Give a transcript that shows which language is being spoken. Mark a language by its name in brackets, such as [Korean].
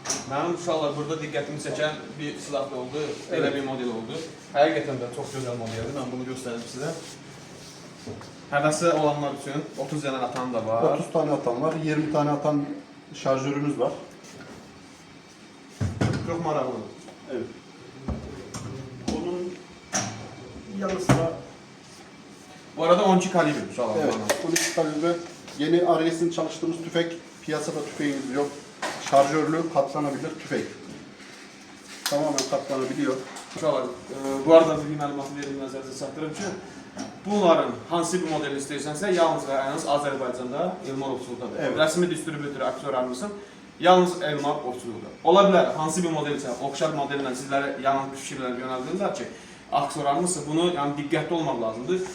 [Azerbaijani] benim uşaqlar burada diqqətimi çəkən bir silahlı oldu, evet. Elə bir model oldu. Həqiqətən də çox gözəl modeldir. Mən bunu göstərim sizə. Həvəsi olanlar üçün 30 dənə atan da var. [Turkish] 30 tane atan var, 20 tane atan şarjörümüz var. [Azerbaijani] Çok maraqlı. [Turkish] Evet. Onun yanı sıra [Azerbaijani] bu arada 12 kalibre uşaqlar. [Turkish] Evet, 12 kalibre. Yeni Ares'in çalıştığımız tüfek, piyasada tüfeğimiz yok. Şarjörlü, katlanabilir tüfek. Tamamen katlanabiliyor. [Azerbaijani] Uşaqlar, bu arada bir məlumatı verim nəzərinizə çatdırım ki, bunların hansı bir model istəyirsənsə, yalnız və yalnız Azərbaycanda Elmar Ovçuluqdadır. Evet. Rəsmi distribütörü Aksor Armısın, yalnız Elmar Ovçuluqdadır. Ola bilər, hansı bir model isə, oxşar modellə sizlərə yanlış fikirlər yönəldilər ki, Aksor Armısı bunu yəni diqqətli olmaq lazımdır.